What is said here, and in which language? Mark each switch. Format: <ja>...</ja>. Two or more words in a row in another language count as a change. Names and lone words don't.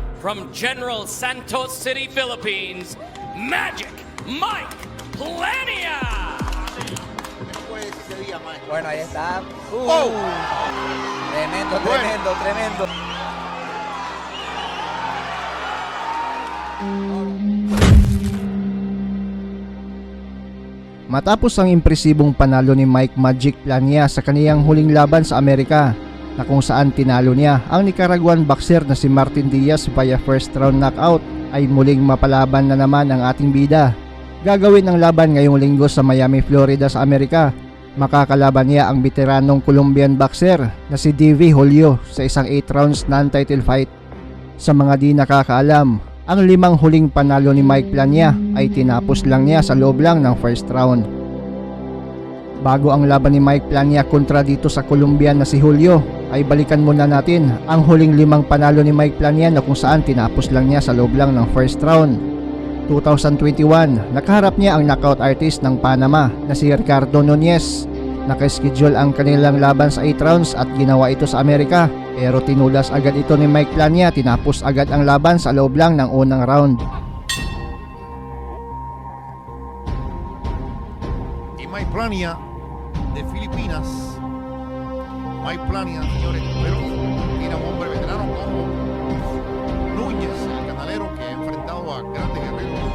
<en>from General Santos City, Philippines, Magic Mike Plania.</en> <es>Bueno, ahí está. ¡Oh! Tremendo, Bueno. tremendo, tremendo.</es> <tl>Matapos ang impresibong panalo ni Mike Magic Plania sa kaniyang huling laban sa Amerika, na kung saan tinalo niya ang Nicaraguan boxer na si Martin Diaz</tl> <en>via first round knockout,</en> <tl>ay muling mapalaban na naman ang ating bida. Gagawin ang laban ngayong linggo sa Miami, Florida sa Amerika. Makakalaban niya ang veteranong Colombian boxer na si Davy Julio sa isang 8</tl> <en>rounds non-title fight.</en> <tl>Sa mga di nakakaalam, ang 5 huling panalo ni Mike Plania ay tinapos lang niya sa loob lang ng</tl> <en>first round.</en> <tl>Bago ang laban ni Mike Plania kontra dito sa Colombian na si Julio, ay balikan muna natin ang huling 5 panalo ni Mike Plania na kung saan tinapos lang niya sa loob lang ng</tl> <en>first round.</en> <tl>2021, nakaharap niya ang knockout artist ng Panama na si Ricardo Nunez. Nakaschedule ang kanilang laban sa 8 rounds at ginawa ito sa Amerika, pero tinulas agad ito ni Mike Plania, tinapos agad ang laban sa loob lang ng unang round.</tl> <es>Y Mike Plania de Filipinas. Mike Plania, señores, pero tiene un hombre veterano como Núñez, el canalero que ha enfrentado a grandes guerreros.</es>